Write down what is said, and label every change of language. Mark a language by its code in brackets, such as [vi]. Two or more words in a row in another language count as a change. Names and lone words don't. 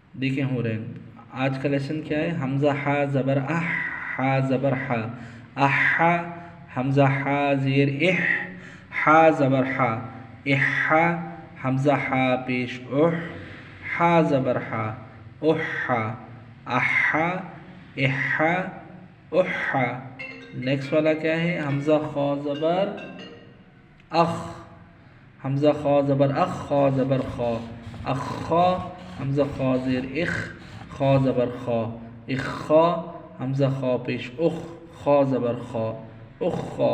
[ur] دیکھیں ہو رہے ہیں. آج کا لیسن کیا ہے؟ حمزہ ہا زبر اح، ہا زبر ہا، احا. حمزہ ہا زیر اح، ہا زبر ہا، احا. حمزہ ہا پیش اح، ہا زبر ہا، احا. احا، احا، احا. نیکسٹ والا کیا ہے؟ حمزہ خا زبر اخ، حمزہ خا زبر اخ، خا زبر خا، اخا. حمزہ خا زیر اخ، خا زبر خا، اخا. حمزہ خا پیش اخ، خا زبر خا، اخا.